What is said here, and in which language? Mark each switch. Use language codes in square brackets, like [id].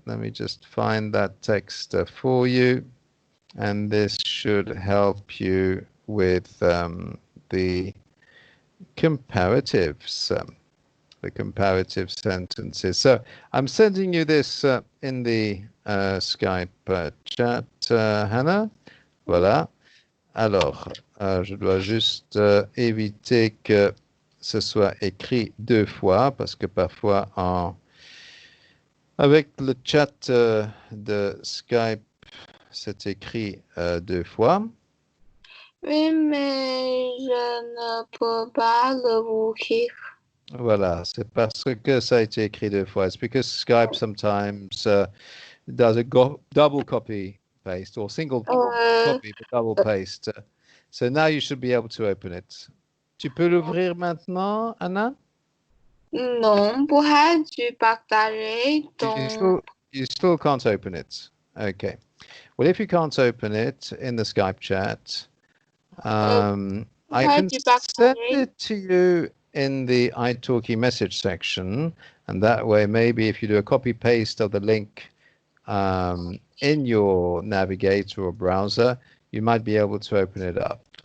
[en] Let me just find that text for you. And this should help you with the comparatives, the comparative sentences. So I'm sending you this in the Skype chat, Hannah. [fr] Voilà. Alors, je dois juste éviter que ce soit écrit deux fois parce que parfois avec le chat de Skype, c'est écrit deux fois. Oui, mais je ne peux pas l'ouvrir. Voilà, c'est parce que ça a été écrit deux fois. [en] It's because Skype sometimes does a double copy paste or single copy but double paste. So now you should be able to open it. [fr] Tu peux l'ouvrir maintenant, Anna? Non, pourrais tu partager ton... [en] You still can't open it. Okay. Well, if you can't open it in the Skype chat, I can send it to you in the iTalki message section, and that way, maybe if you do a copy paste of the link in your navigator or browser, you might be able to open it up.